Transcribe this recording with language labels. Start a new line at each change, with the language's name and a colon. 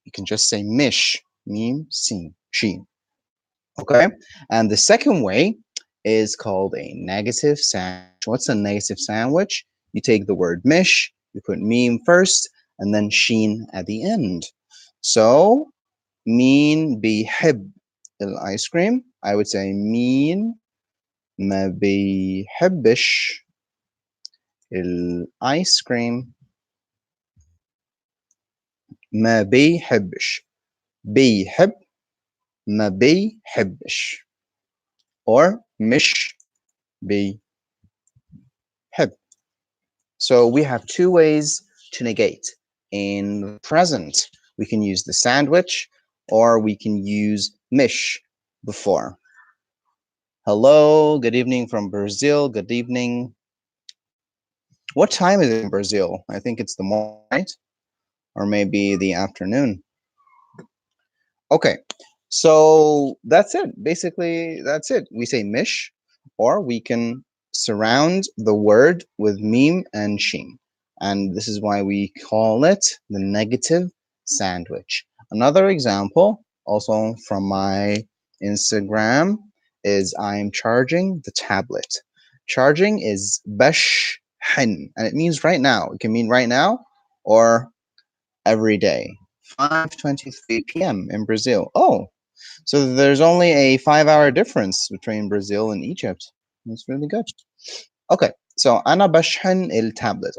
English: You can just say mish, mim, sin, sheen. Okay? And the second way is called a negative sandwich. What's a negative sandwich? You take the word mish, you put mim first, and then sheen at the end.
Arabic: So, meen bihib el ice cream.
English: I would say
Arabic: meen ما بيحبش الايس كريم ما بيحبش بيحب ما بيحبش or مش بيحب.
English: So we have two ways to negate. In the present, we can use the sandwich or we can use mish before. Hello, good evening from Brazil. Good evening. What time is it in Brazil? I think it's the morning, right? Or maybe the afternoon. Okay, so that's it. Basically, that's it. We say mish, or we can surround the word with meme and sheen. And this is why we call it the negative sandwich. Another example, also from my Instagram, is I'm charging the tablet. Charging is bash hin, and it means right now. It can mean right now or every day. 5:23 p.m. in Brazil. Oh, so there's only a 5-hour difference between Brazil and Egypt. That's really good. Okay, so
Arabic: أنا بشحن التابلت.